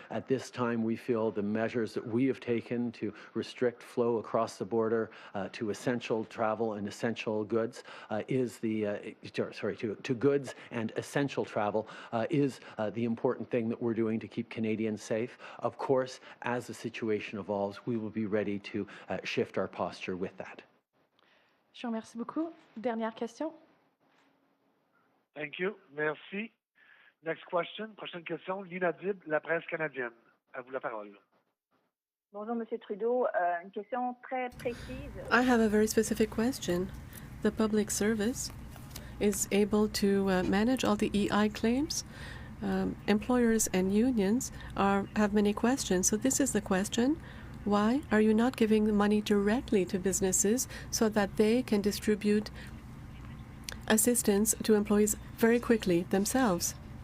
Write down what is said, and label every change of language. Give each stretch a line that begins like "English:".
English: At this time, we feel the measures that we have taken to restrict flow across the border to essential travel and essential goods to goods and essential travel is the important thing that we're doing to keep Canadians safe. Of course, as the situation evolves, we will be ready to shift our posture with that.
French: Je vous remercie beaucoup. Dernière question.
English: Thank you.
French: Merci.
English: Next question.
French: Prochaine question. Lina Dib, La Presse canadienne. À vous la parole. Bonjour, Monsieur Trudeau. Une question très précise.
English: I have a very specific question. The public service is able to manage all the EI claims. Employers and unions have many questions. So this is the question. Why are you not giving the money directly to businesses so that they can distribute assistance to employees very quickly themselves?